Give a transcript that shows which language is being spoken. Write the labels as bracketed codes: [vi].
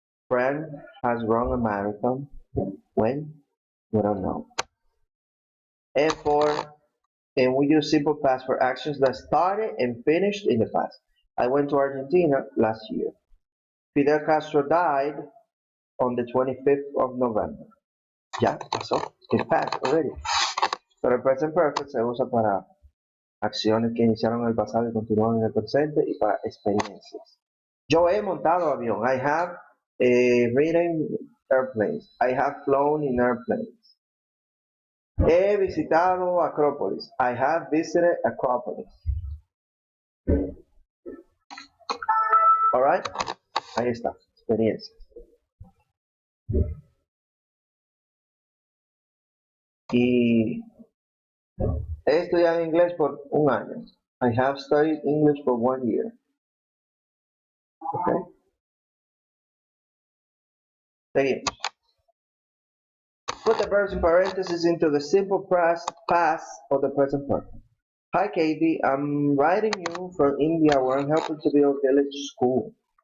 [en] Friend has run a marathon. When? We don't know. And we use simple past for actions that started and finished in the past. I went to Argentina last year. Fidel Castro died on the 25th of November. [es] Ya pasó. [en] It passed already. [es] Pero el present perfect se usa para acciones que iniciaron en el pasado y continúan en el presente y para experiencias. Yo he montado avión. [en] I have ridden airplanes. I have flown in airplanes. [es] He visitado Acrópolis. [en] I have visited Acropolis. [es] Alright? Ahí está. Experiencias. Y he estudiado inglés por 1 año. [en] I have studied English for 1 year. Okay. [es] Seguimos. [en] Put the verbs in parentheses into the simple past of the present perfect. Hi Katie, I'm writing you from India where I'm helping to build a village school.